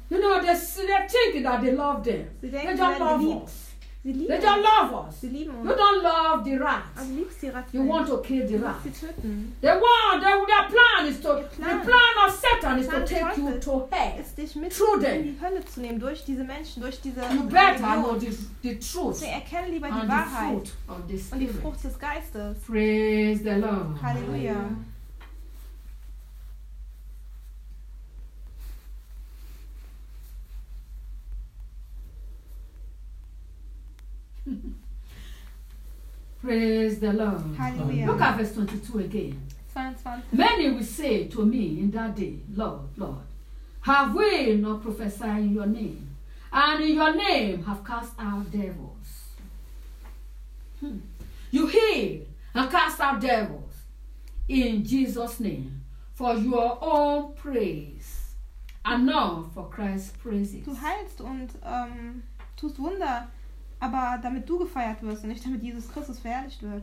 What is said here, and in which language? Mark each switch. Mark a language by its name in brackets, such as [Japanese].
[English] You know, they think that they love them. [German] Sie denken, [English] they don't love us. [German] Sie lieben [English] they don't love us. [German] Sie lieben uns. [English] You don't love the rats. [German] Aber du liebst die Ratten. [English] You want to kill the rats. [German] Sie töten. [English] They want, their plan is to, plan. The plan of Satan is to take you to hell. [German] Ist dich mit [English] through [German] in [English] them. [German] Die Hölle zu nehmen, durch diese Menschen, durch diese [English] you better know the truth. [German] Sie erkennen lieber die Wahrheit. [English] The fruit of the Spirit. [German] Und die Frucht des Geistes. [English] Praise the Lord. [German] Halleluja. [English] Praise the Lord. Hallelujah. Look at verse 22 again. 22. Many will say to me in that day, Lord, Lord, have we not prophesied in your name? And in your name have cast out devils. You heal and cast out devils in Jesus' name for your own praise and not for Christ's praises. [German] Du heilst und tust Wunder. Aber damit du gefeiert wirst und nicht damit Jesus Christus verherrlicht wird.